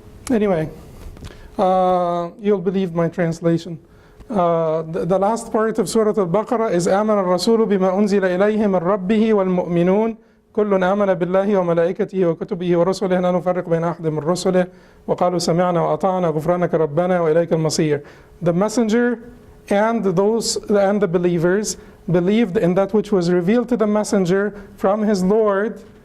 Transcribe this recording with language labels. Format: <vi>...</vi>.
<en>Anyway, you'll believe my translation. The last part of Surah Al-Baqarah is</en> <ar>آمن الرسول بما أنزل إليه من ربه والمؤمنون كل آمن بالله وملائكته وكتبه ورسله لا نفرق بين أحد من رسله وقالوا سمعنا وأطعنا غفرانك ربنا وإليك المصير.</ar> <en>The messenger and the believers believed in that which was revealed to the messenger from his Lord.</en>